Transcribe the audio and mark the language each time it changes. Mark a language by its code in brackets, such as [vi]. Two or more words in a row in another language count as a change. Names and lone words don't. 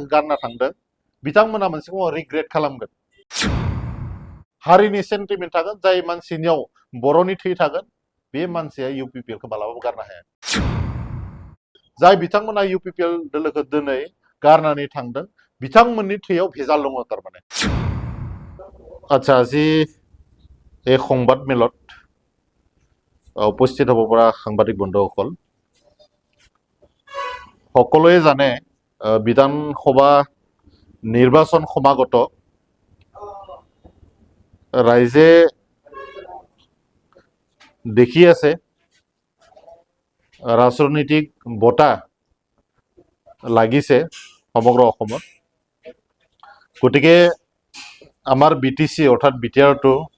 [brx] गारना थांदों बिथांमोना मोनसे समाव रिग्रेट खालामगोन हारिनि सेन्टिमेन्ट थागोन जाय मानसिनियाव बर'नि थै थागोन बे मानसिया इउपिपिएलखौ मालाबाबो गारनो हाया जाय बिथांमोना इउपिपिएल दोलोखौ दिनै गारनानै थांदों बिथांमोननि थैयाव भेजाल दङ थारमाने [as] আচ্ছা আজি এই সংবাদ মেলত উপস্থিত হ'ব পৰা সাংবাদিক বন্ধুসকল সকলোৱে জানে বিধানসভা নিৰ্বাচন সমাগত ৰাইজে দেখি আছে ৰাজনৈতিক বঁটা লাগিছে সমগ্ৰ অসমত গতিকে আমাৰ বিটিসি অৰ্থাৎ বিটিআৰটো